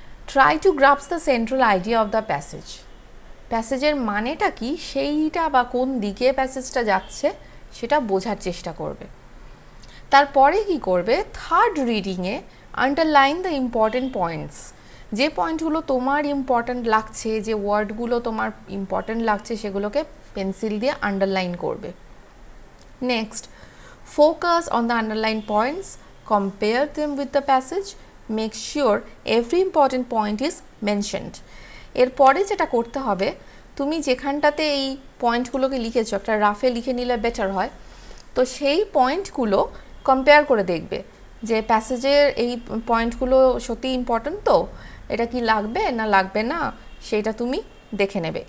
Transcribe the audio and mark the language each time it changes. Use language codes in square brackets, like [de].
[en] Try to grasp the central idea of the passage. [bn] প্যাসেজের মানেটা কি সেইটা, বা কোন দিকে প্যাসেজটা যাচ্ছে সেটা বোঝার চেষ্টা করবে। তারপরে কি করবে, third রিডিংয়ে [en] Underline the important points. [bn] যে পয়েন্টগুলো তোমার ইম্পর্ট্যান্ট লাগছে, যে ওয়ার্ডগুলো তোমার ইম্পর্ট্যান্ট লাগছে, সেগুলোকে পেন্সিল দিয়ে আন্ডারলাইন করবে। [en] Next, focus on the underlined points, compare them with the passage, make sure every important point is mentioned. [bn] এরপরে যেটা করতে হবে, তুমি যেখানটাতে এই পয়েন্টগুলোকে লিখেছো একটা রাফে লিখে নিলে বেটার হয়। তো সেই পয়েন্টগুলো কম্পেয়ার করে দেখবে যে প্যাসেজের এই পয়েন্টগুলো সত্যি ইম্পর্ট্যান্ট, তো এটা কি লাগবে না লাগবে না সেইটা তুমি দেখে নেবে।